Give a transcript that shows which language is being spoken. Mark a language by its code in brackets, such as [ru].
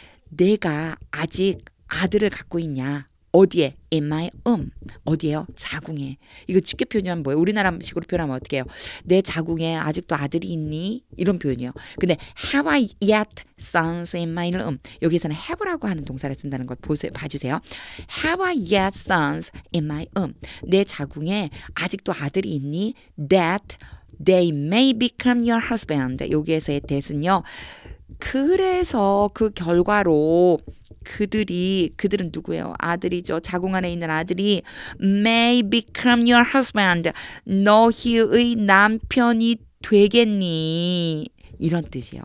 [ko] 내가 아직 아들을 갖고 있냐? 어디에? [en] In my [ko] 어디에요? 자궁에. 이거 쉽게 표현하면 뭐예요? 우리나라식으로 표현하면 어떻게 해요? 내 자궁에 아직도 아들이 있니? 이런 표현이에요. 근데 [en] have I yet sons in my [ko] 여기서는 have라고 하는 동사를 쓴다는 걸 봐주세요. [en] Have I yet sons in my [ko] 내 자궁에 아직도 아들이 있니? [en] That they may become your husband. [ko] 여기에서의 that은요. 그래서 그 결과로 그들은 누구예요? 아들이죠. 자궁 안에 있는 아들이 [en] may become your husband. [ko] 너희의 남편이 되겠니? 이런 뜻이에요.